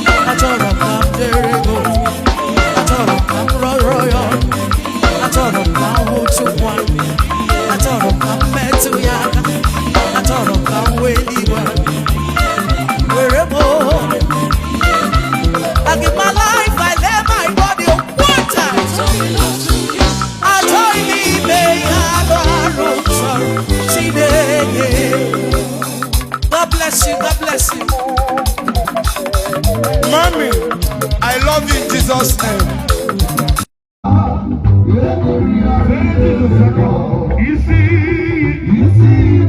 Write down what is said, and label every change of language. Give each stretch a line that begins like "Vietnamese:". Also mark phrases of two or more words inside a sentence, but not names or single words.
Igbo: Achọrọ m ka m dere gị ozi. Achọrọ m ka m rọrọ ya ọrụ. Achọrọ m ka m hụtụ nwa. Achọrọ m ka m metụ ya aka. Achọrọ m ka m wee eluigwe. Were m o.
English: I give my life, I lay my body on one time.
Igbo: Achọghị m ime ihe anụ arụ chọrọ, Chineke.
English: God bless you, God bless you. Mommy, I love you in Jesus' name.
Igbo: Isi, isi,